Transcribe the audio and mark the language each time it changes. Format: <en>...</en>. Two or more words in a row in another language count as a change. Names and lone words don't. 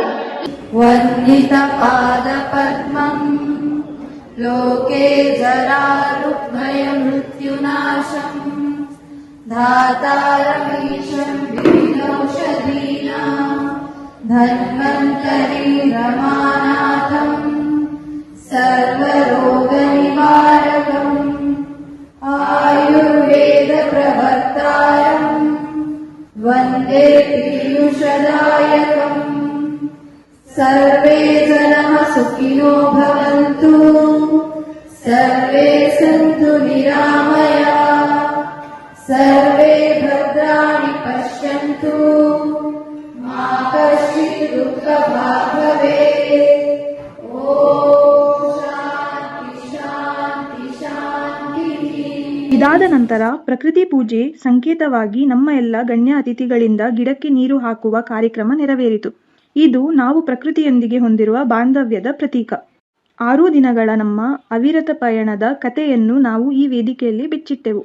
<sa>ವಂದಿತ ಪಾದ ಪದ್ಮಂ ಲೋಕೆ ಜರಾರುಭಯ ಮೃತ್ಯುನಾಶಂ ಧಾತಾರಮೀಶಂ ವಿನೌಷಧೀನಾಂ ಧನ್ವಂತರಿ ರಮಾನಾಥಂ ಸರ್ವರೋಗ ನಿವಾರಕಂ ಆಯುರ್ವೇದ ಪ್ರವಕ್ತಾರಂ ವಂದೇ ಪೀಯೂಷದಾಯಕಂ. ಸರ್ವೇ ಜನಃ ಸುಖಿನೋ ಭವಂತು, ಸರ್ವೇ ಸಂತು ನಿರಾಮಯಾಃ, ಸರ್ವೇ ಭದ್ರಾಣಿ ಪಶ್ಯಂತು, ಮಾ ಕಶ್ಚಿತ್ ದುಃಖಭಾಗ್ ಭವೇತ್. ಓಂ ಶಾಂತಿ ಶಾಂತಿ ಶಾಂತಿ.</sa> <kn>ಇದಾದ ನಂತರ ಪ್ರಕೃತಿ ಪೂಜೆ ಸಂಕೇತವಾಗಿ ನಮ್ಮ ಎಲ್ಲ ಗಣ್ಯ ಅತಿಥಿಗಳಿಂದ ಗಿಡಕ್ಕೆ ನೀರು ಹಾಕುವ ಕಾರ್ಯಕ್ರಮ ನೆರವೇರಿತು. ಇದು ನಾವು ಪ್ರಕೃತಿಯೊಂದಿಗೆ ಹೊಂದಿರುವ ಬಾಂಧವ್ಯದ ಪ್ರತೀಕ. 6 ದಿನಗಳ ನಮ್ಮ ಅವಿರತ ಪಯಣದ ಕಥೆಯನ್ನು ನಾವು ಈ ವೇದಿಕೆಯಲ್ಲಿ ಬಿಚ್ಚಿಟ್ಟೆವು.</kn>